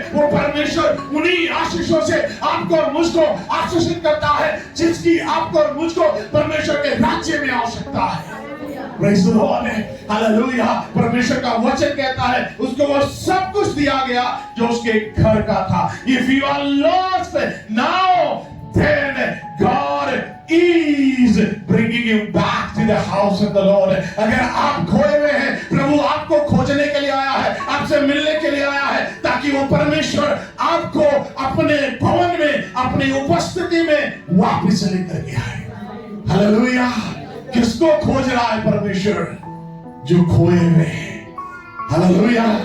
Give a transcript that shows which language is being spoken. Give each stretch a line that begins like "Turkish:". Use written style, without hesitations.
Hindi: वो परमेश्वर उन्हीं आशीषों से आपको और मुझको आशीषित करता है जिसकी आपको और मुझको परमेश्वर के राज्य में आवश्यकता है। Praise the Lord. हालेलुया। परमेश्वर का वचन कहता है उसको वो सब कुछ दिया गया जो उसके घर का था।
English: If you are lost now, then God is bringing you back to the house of the Lord।
Hindi: अगर आप खोए हुए हैं, प्रभु आपको खोजने के लिए आया है, आपसे मिलने के लिए आया है, ताकि वो परमेश्वर आपको अपने भवन में, अपनी उपस्थिति में वापस लेकर के आए। हालेलुया। किसको खोज रहा है परमेश्वर? जो खोए हुए हैं। हालेलुया।